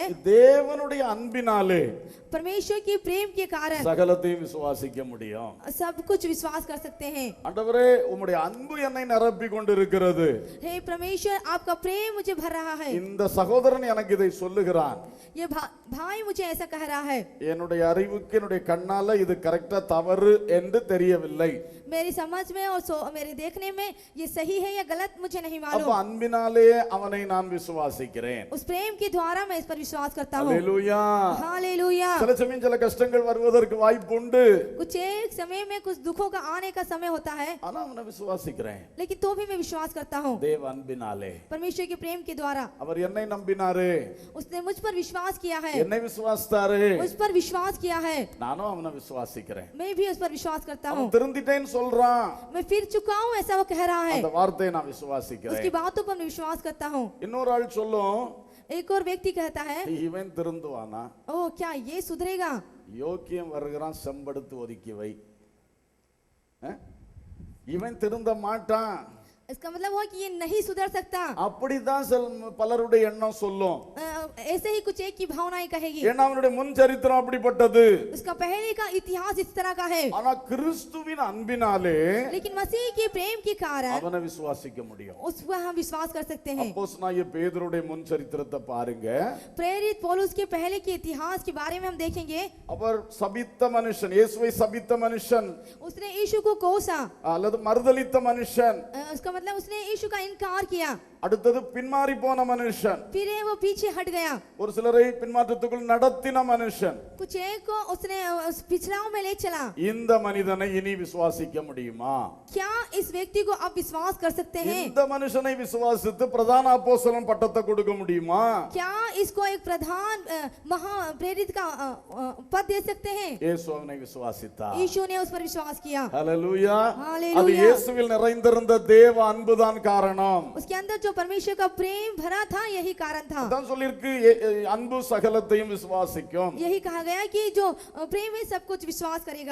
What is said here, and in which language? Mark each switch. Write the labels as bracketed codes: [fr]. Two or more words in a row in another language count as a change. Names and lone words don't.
[ta] தேவனுடைய அன்பினாலே [hi] परमेश्वर के प्रेम के कारण [ta] சகலத்தையும் விசுவாசிக்க முடியும். [hi] सब कुछ विश्वास कर सकते हैं। [ta] ஆண்டவரே உம்முடைய அன்பு என்னை நிரப்பி கொண்டிருக்கிறது, [hi] हे परमेश्वर आपका प्रेम मुझे भर रहा है। [ta] இந்த சகோதரன் எனக்கு இதை சொல்லுகிறான், [hi] ये भाई मुझे ऐसा कह रहा है, [ta] என்னுடைய அறிவுக்கு என்னுடைய கண்ணால இது கரெக்டா தவறு என்று தெரியவில்லை. [hi] मेरी समझ में और मेरे देखने में ये सही है या गलत मुझे नहीं [ta] அப்ப [hi] मालूम। [ta] அன்பினாலே அவனை நான் விசுவாசிக்கிறேன். [hi] उस प्रेम के द्वारा मैं इस पर विश्वास करता हूँ। [ta] அல்லேலூயா. [hi] हालेलुया। [ta] சில சமயம் சில கஷ்டங்கள் வருவதற்கு வாய்ப்பு உண்டு, [hi] कुछ एक समय में कुछ दुखों का आने का समय होता है, [ta] ஆனா அவனை விசுவாசிக்கிறேன். [hi] लेकिन तो भी मैं विश्वास करता हूँ [ta] தேவ அன்பினாலே [hi] परमेश्वर के प्रेम के द्वारा। [ta] அவர் என்னை நம்பினாரு, [hi] उसने मुझ पर विश्वास किया है, [ta] என்னை விசுவாசித்தாரு, [hi] मुझ पर विश्वास किया है, [ta] நானும் அவனை விசுவாசிக்கிறேன். [hi] मैं भी उस पर विश्वास करता हूँ। [ta] அவன் திருந்திட்டேன்னு சொல்றான், [hi] मैं फिर चुका हूँ ऐसा वो कह रहा है, [ta] அந்த வார்த்தையை நான் [hi] उसकी [ta] விசுவாசிக்கிறேன். [hi] बातों पर मैं विश्वास करता हूँ। [ta] இன்னொரு ஆள் சொல்லும், [hi] एक और व्यक्ति कहता है, [ta] இவன் திருந்துவானா, [hi] ओ क्या ये सुधरेगा? [ta] யோக்கியம் வருகிறான் செம்படுத்து ஒதுக்கி வை, இவன் திருந்த மாட்டான், [hi] इसका मतलब हुआ कि ये नहीं सुधर सकता। [ta] அப்படிதான் பலருடைய எண்ணம் சொல்லும். [hi] ऐसे ही कुछ एक की भावनाएं कहेगी, [ta] ஏன்னா அவனுடைய முன் சரித்திரம் அப்படிப்பட்டது. [hi] उसका पहले का इतिहास इस तरह का है। [ta] ஆனா கிறிஸ்துவின் அன்பினாலே [hi] लेकिन मसीह के प्रेम के कारण [ta] அவனை விசுவாசிக்க முடியும். [hi] उस पर हम विश्वास कर सकते हैं। [ta] அப்போஸ்தலனாகிய பேதுருடைய முன் சரித்திரத்தை பாருங்க. [hi] प्रेरित पौलुस के पहले के इतिहास के बारे में हम देखेंगे। [ta] அவர் சபித்த மனுஷன், இயேசுவை சபித்த மனுஷன், [hi] उसने यीशु को कोसा, [ta] அல்லது மறுதலித்த மனுஷன், [hi] उसका मतलब उसने यीशु का इनकार किया, [ta] அடுத்தது பின்மாறி போன மனுஷன், [hi] फिर वो पीछे हट गया, [ta] ஒரு சிலரை பின்மாற்றத்துக்குள் நடத்தின மனுஷன். [hi] कुछ एक को उसने पिछड़ाव में ले चला। [ta] இந்த மனிதனை இனி விசுவாசிக்க முடியுமா? [hi] क्या इस व्यक्ति को आप विश्वास कर सकते हैं? [ta] இந்த மனுஷனை விசுவாசித்து பிரதான அப்போஸ்தலன் பட்டத்தை கொடுக்க முடியுமா? [hi] क्या इसको एक प्रधान महा प्रेरित का पद दे सकते हैं? [ta] இயேசு அவனை விசுவாசித்தார். [hi] यीशु ने उस पर विश्वास किया। [ta] ஹalleluya. [hi] हालेलुया। [ta] அது இயேசுவில் நிறைந்திருந்த தேவ அன்புதான் காரணம். [hi] उसके अंदर जो परमेश्वर का प्रेम भरा था यही कारण था। [ta] அதான் சொல்லிருக்கு, அன்பு சகலத்தையும் விசுவாசிக்கும். [hi] यही कहा गया कि जो प्रेम है सब कुछ विश्वास करेगा।